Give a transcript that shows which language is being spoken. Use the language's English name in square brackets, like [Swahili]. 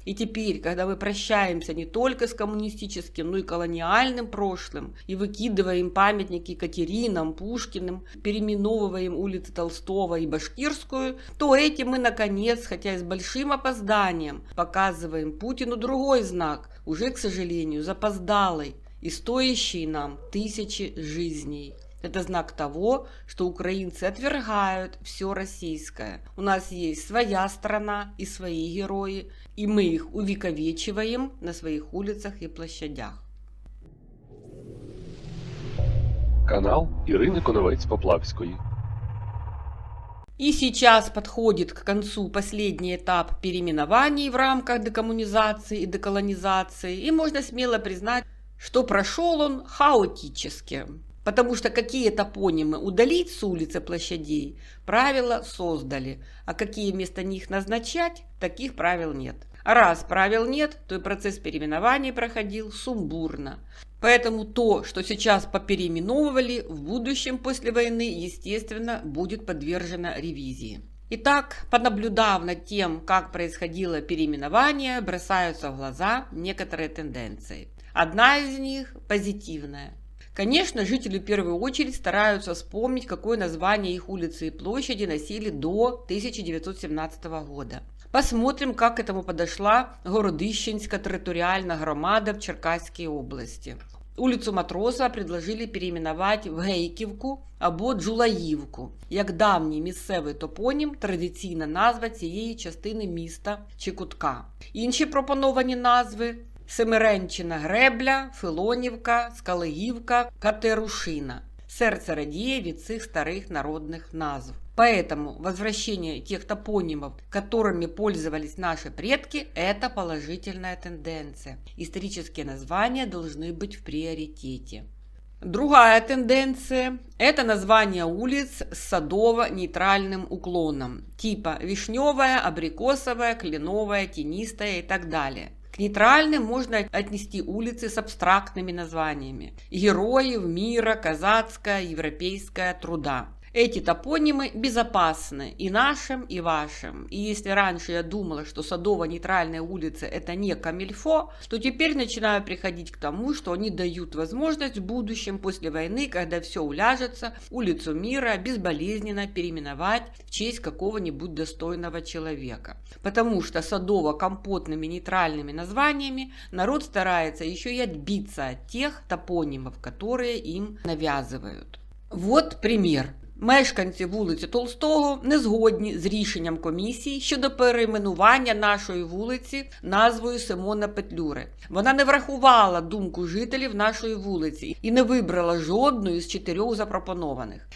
[Russian] И теперь, когда мы прощаемся не только с коммунистическим, но и колониальным прошлым, и выкидываем памятники Екатеринам, Пушкиным, переименовываем улицы Толстого и Башкирскую, то этим мы наконец, хотя и с большим опозданием, показываем Путину другой знак, уже, к сожалению, запоздалый и стоящий нам тысячи жизней. Это знак того, что украинцы отвергают все российское. У нас есть своя страна и свои герои, и мы их увековечиваем на своих улицах и площадях. [Ukrainian] Канал Ірини Коновець-Поплавської. [Russian] И сейчас подходит к концу последний этап переименований в рамках декоммунизации и деколонизации, и можно смело признать, что прошел он хаотически, потому что какие топонимы удалить с улиц и площадей правила создали, а какие вместо них назначать, таких правил нет. А раз правил нет, то и процесс переименований проходил сумбурно. Поэтому то, что сейчас попереименовывали, в будущем после войны, естественно, будет подвержено ревизии. Итак, понаблюдав над тем, как происходило переименование, бросаются в глаза некоторые тенденции. Одна из них позитивная. Конечно, жители в первую очередь стараются вспомнить, какое название их улицы и площади носили до 1917 года. Посмотрим, как к этому подошла Городищенська територіальна громада в Черкаській області. Улицу Матросова предложили [Ukrainian] переименувати в Гейківку або Джулаївку, як давній місцевий топонім, традиційна назва цієї частини міста чи кутка. Інші пропоновані назви – Семиренчина Гребля, Филонівка, Скалигівка, Катерушина. Серце радіє від цих старих народных назв. [Russian] Поэтому возвращение тех топонимов, которыми пользовались наши предки, это положительная тенденция. Исторические названия должны быть в приоритете. Другая тенденция – это название улиц с садово-нейтральным уклоном, типа Вишневая, Абрикосовая, Кленовая, Тенистая и так далее. К нейтральным можно отнести улицы с абстрактными названиями – Героев, Мира, Казацкая, Европейская, Труда. Эти топонимы безопасны и нашим, и вашим. И если раньше я думала, что садово-нейтральные улицы это не камильфо, то теперь начинаю приходить к тому, что они дают возможность в будущем, после войны, когда все уляжется, улицу Мира безболезненно переименовать в честь какого-нибудь достойного человека. Потому что садово-компотными нейтральными названиями народ старается еще и отбиться от тех топонимов, которые им навязывают. Вот пример. [Ukrainian] Мешканці вулиці Толстого не згодні з рішенням комісії щодо перейменування нашої вулиці назвою Симона Петлюри. Вона не врахувала думку жителів нашої вулиці і не вибрала жодної з 4 запропонованих.